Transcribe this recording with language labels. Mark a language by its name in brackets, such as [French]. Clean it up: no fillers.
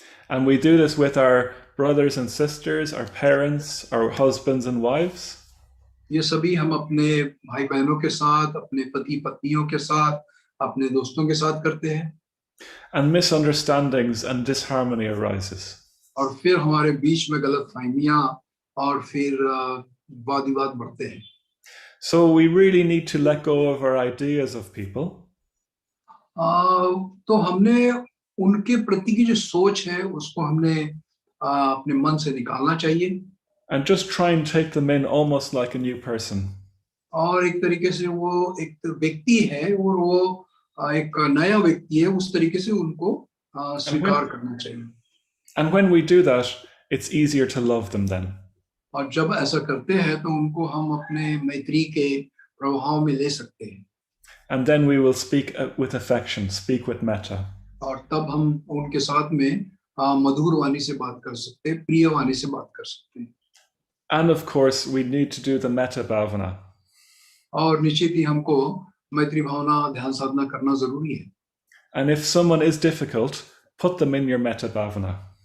[English] And we do this with our brothers and sisters, our parents, our husbands and wives. [Hindi] ये सभी हम अपने भाई बहनों के साथ, अपने पति पत्नियों के साथ, अपने दोस्तों के साथ करते हैं. [English] And misunderstandings and disharmony arises. [Hindi] और फिर हमारे बीच में गलतफहमियां और फिर वाद विवाद बढ़ते हैं. [English] So we really need to let go of our ideas of people. [Hindi] तो हमने उनके प्रति की जो सोच है उसको हमने अपने मन से निकालना चाहिए. [English] And just try and take them in almost like a new person. [Hindi] और एक तरीके से वो एक व्यक्ति है और वो एक नया व्यक्ति है, उस तरीके से उनको स्वीकार करना चाहिए. [English] And when we do that, it's easier to love them then. [Hindi] और जब ऐसा करते हैं तो उनको हम अपने मैत्री के प्रभाव में ले सकते हैं. [English] And then we will speak with affection, speak with metta. [Hindi] और तब हम उनके साथ में मधुर वाणी से बात कर सकते हैं, प्रिय वाणी से बात कर सकते हैं. [English] And of course, we need to do the metta bhavana. [Hindi] और निश्चित ही हमको मैत्री भावना ध्यान साधना करना जरूरी है. [English] And if someone is difficult, put them in your metta bhavana.